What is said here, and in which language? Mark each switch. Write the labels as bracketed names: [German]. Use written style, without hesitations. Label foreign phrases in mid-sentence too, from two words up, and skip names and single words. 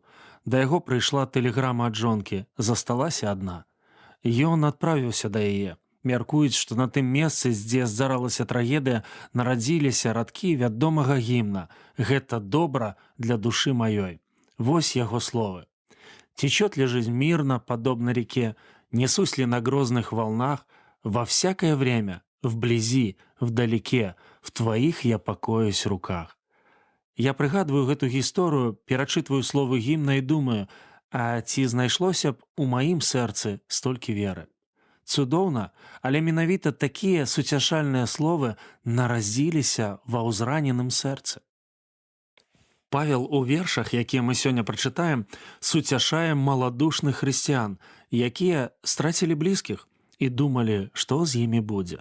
[Belarusian] Да яго прыйшла тэлеграма ад жонкі, засталася адна. Ён адправіўся да яе. Мяркуюць, што на тым месцы, дзе здаралася трагедыя, нарадзіліся радкі вядомага гімна «Гэта добра для душы маёй». Вось яго словы. [Russian] «Течет ли жизнь мирно, подобно реке, несусь ли на грозных волнах, во всякое время, вблизи, вдалеке, в твоих я покоюсь руках». [Belarusian] Я прыгадваю гэту гісторыю, перачытваю словы гімна і думаю, а ці знайшлося б у маім сэрцы столькі веры? Цудоўна, але менавіта такія суцяшальныя словы нарадзіліся ва ўзраненым сэрцы. Павел у вершах, якія мы сёння прачытаем, суцяшае маладушных хрысціян, якія страцілі блізкіх і думалі, што з імі будзе.